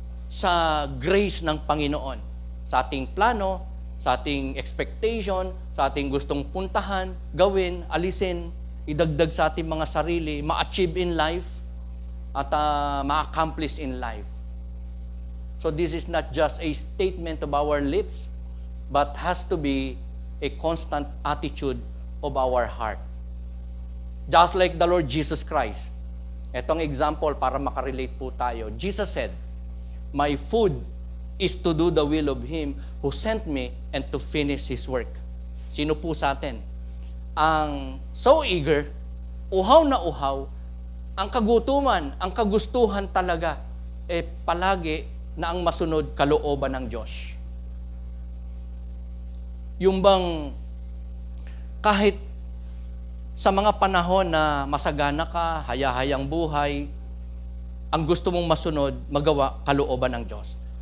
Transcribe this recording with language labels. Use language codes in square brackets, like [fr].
[tl] sa grace ng Panginoon, sa ating plano, sa ating expectation, sa ating gustong puntahan, gawin, alisin, idagdag sa ating mga sarili, ma-achieve [en] in life, [tl] at ma-accomplish in life. [en] So this is not just a statement of our lips, but has to be a constant attitude of our heart. Just like the Lord Jesus Christ. [tl] Etong example para makarelate po tayo. [en] Jesus said, my food is to do the will of Him who sent me and to finish His work. [tl] Sino po sa atin? Ang [en] so eager, [tl] uhaw na uhaw, ang kagutuman, ang kagustuhan talaga, palagi na ang masunod kalooban ng Diyos. Yung bang kahit sa mga panahon na masagana ka, hayahayang buhay, ang gusto mong masunod, magawa kalooban ng Diyos.